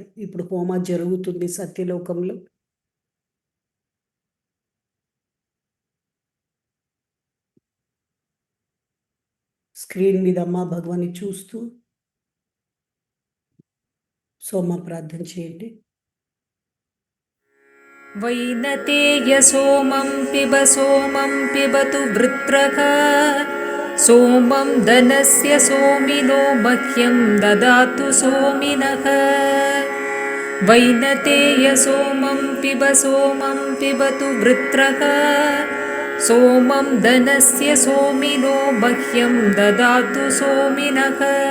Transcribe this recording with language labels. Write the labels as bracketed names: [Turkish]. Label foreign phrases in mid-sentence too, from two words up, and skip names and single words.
[Telugu] ఇప్పుడు హోమా జరుగుతుంది సత్యలోకంలో. స్క్రీన్ మీద అమ్మా భగవాన్ని చూస్తూ సోమ ప్రార్థన చేయండి. [Sanskrit] वैनतेय सोमं पिबतु वृत्रः सोमं धनस्य सोमिनो मह्यं ददातु सोमिनः वैनतेय सोमं पिबतु वृत्रः सोमं धनस्य सोमिनो मह्यं ददातु सोमिनः